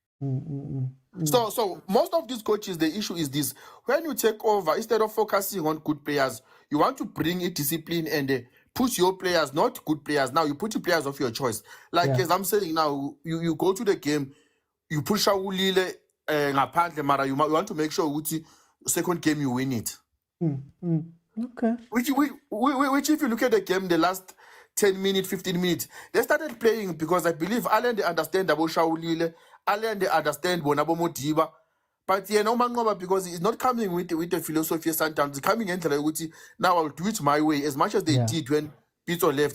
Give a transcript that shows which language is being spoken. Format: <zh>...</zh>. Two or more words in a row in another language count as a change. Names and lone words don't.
<en>So most of these coaches, the issue is this: when you take over, instead of focusing on good players, you want to bring a discipline and put your players, not good players. Now you put your players of your choice. Like as I'm saying now, you go to the game, you push Shawulile ngaphandle, mara you want to make sure Uti second game you win it. Okay. Which if you look at the game, the last 10 minutes, 15 minutes, they started playing because I believe Ahly they understand about Shawulile, Ahly they understand Bonabo Modiba, but Manqoba, because he's not coming with the philosophy of Sundowns, he's coming into the now I'll do it my way, as much as they did when Pitso left.</en>